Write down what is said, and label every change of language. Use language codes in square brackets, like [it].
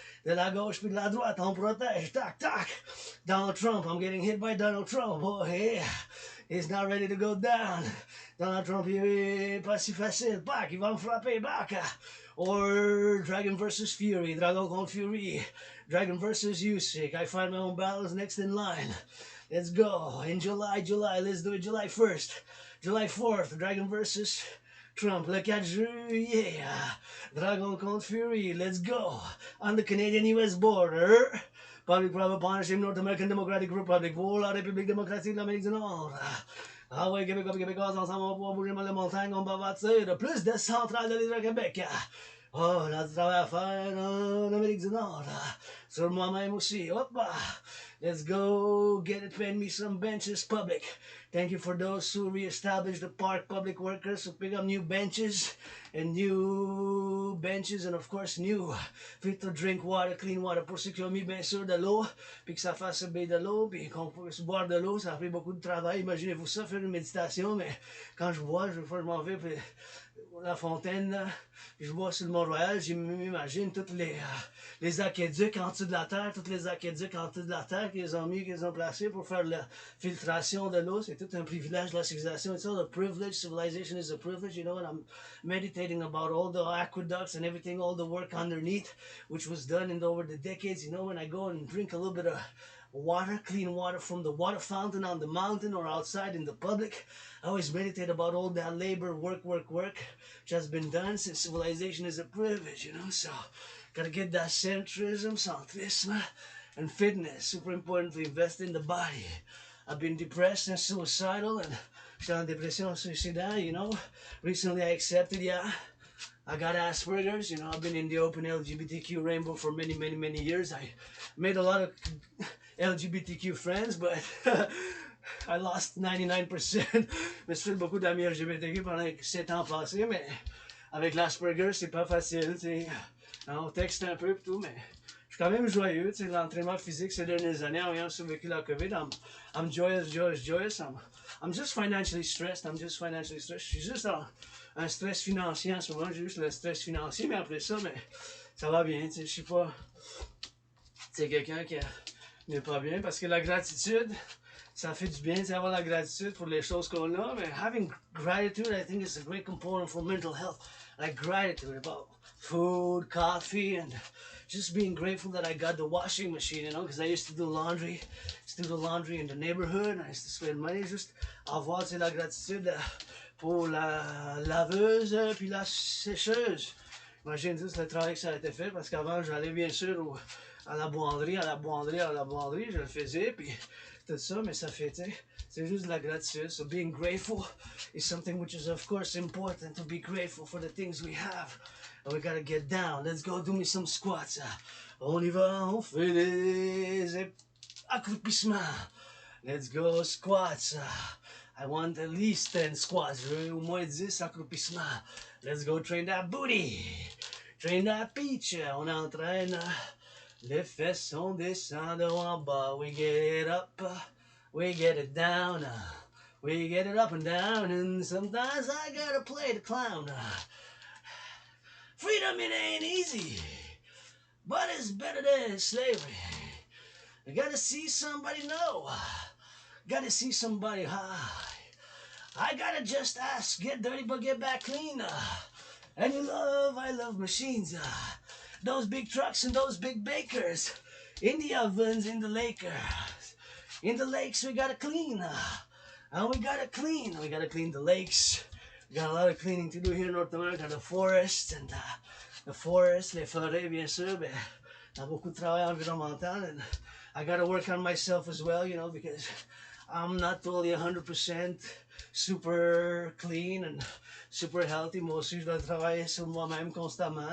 [fr] De la gauche puis de la droite, on protège. Tac. [en] Donald Trump, I'm getting hit by Donald Trump. Oh, yeah. He's not ready to go down. Donald Trump, [fr] il est pas si facile. [en] Back, [fr] il va me frapper. [en] Back. Or Dragon versus Fury. [fr] Dragon contre Fury. Dragon versus Usyk. [en] I find my own battles next in line. Let's go. In July. Let's do it July 1st. July 4th. [fr] Dragon versus Trump. Le 4 juillet. [en] Dragon contre Fury. Let's go. On the Canadian-US border. Public-private partnership, North American Democratic Republic. [fr] Pour la République démocratique de l'Amérique du Nord. Ah ouais, Québécois, ensemble, on va pouvoir bouger les montagnes, on va bâtir plus de centrales de l'Hydro-Québec. Oh, là, du travail à faire en Amérique du Nord. Sur moi-même aussi. [en] Hop, let's go get it, paint me some benches, public. Thank you for those who re-established the park public workers who pick up new benches, and of course new fit to drink water, clean water, [fr] pour ceux qui ont mis bien sûr de l'eau, puis que ça fasse baie de l'eau, puis qu'on puisse boire de l'eau. Ça a pris beaucoup de travail. Imaginez-vous ça, faire une méditation, mais quand je bois, je m'en vais puis la fontaine, là, puis je bois sur le Mont-Royal, j'imagine tous les aqueducs en dessous de la terre, qu'ils ont placés pour faire la filtration de l'eau. C'est tout un privilège, la civilisation. [en] It's all a privilege. Civilization is a privilege, you know, and I'm meditating about all the aqueducts and everything, all the work underneath, which was done over the decades. You know, when I go and drink a little bit of water, clean water from the water fountain on the mountain or outside in the public, I always meditate about all that labor, work, which has been done since civilization is a privilege, you know. So, gotta get that centrism, and fitness. Super important to invest in the body. I've been depressed and suicidal, and [fr] j'étais en dépression suicidaire, [en] you know. Recently I accepted, I got Asperger's, you know, I've been in the open LGBTQ rainbow for many, many, many years. I made a lot of LGBTQ friends, but I lost 99%. [fr] Je me suis fait beaucoup d'amis LGBTQ pendant 7 ans passés, mais avec l'Asperger, c'est pas facile, tu sais. On texte un peu et tout, mais je suis quand même joyeux, tu sais. L'entraînement physique ces dernières années, en ayant survécu la COVID, [en] I'm joyous, joyous, joyous. I'm just financially stressed. I'm just financially stressed. [fr] Je suis juste un stress financier en ce moment. J'ai juste le stress financier, mais après ça, mais ça va bien, tu sais. Je suis pas, c'est quelqu'un qui n'est pas bien parce que la gratitude, ça fait du bien d'avoir la gratitude pour les choses qu'on a, mais [en] having gratitude, I think, is a great component for mental health. Like gratitude about food, coffee, and just being grateful that I got the washing machine, you know, because I used to do laundry, in the neighborhood, and I used to spend money. [fr] Juste avoir la gratitude pour la laveuse puis la sécheuse. Imagine juste le travail que ça a été fait, parce qu'avant, j'allais bien sûr à la buanderie, je le faisais, puis tout ça, mais ça fait, c'est juste de la gratitude. [en] So being grateful is something which is, of course, important, to be grateful for the things we have. And we gotta get down. Let's go do me some squats. [fr] On y va, on fait des accroupissements. [en] Let's go squats. I want at least 10 squats. [fr] Je veux au moins 10 accroupissements. [en] Let's go train that booty. Train that peach. [fr] On entraîne les fesses, on descend de en bas. [en] We get it up, we get it down. We get it up and down. And sometimes I gotta play the clown. Freedom, it ain't easy, but it's better than slavery. You gotta see somebody know. Gotta see somebody high. I gotta just ask, get dirty but get back clean. And I love machines. Those big trucks and those big bakers. In the ovens, in the lakers. In the lakes we gotta clean. And we gotta clean the lakes. We got a lot of cleaning to do here in North America. The forests and the forests, [fr] les forêts bien sûr. Mais il y a beaucoup de travail environnemental. [en] And I gotta work on myself as well, you know, because I'm not totally 100% super clean and super healthy. [fr] Moi aussi, je dois travailler sur moi-même constamment.